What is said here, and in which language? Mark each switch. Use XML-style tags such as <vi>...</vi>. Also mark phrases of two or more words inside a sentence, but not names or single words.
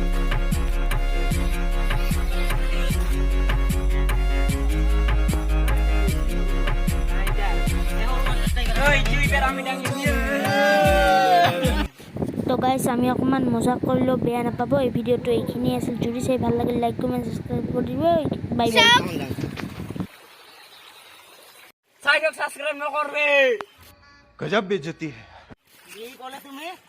<as>তো গাইস আমি অকমান মজা করলো বেয়া নাপাবো এই ভিডিওটো এইখিনি আছিল যদি চাই ভাল লাগে</as> <en>like comment subscribe</en> <as>কৰি দিব</as> <en>bye bye</en> <as>সাবস্ক্রাইব নকৰবে</as> <hi>गजब बेइज्जती है</hi> <as>কি ক'লে তুমি</as>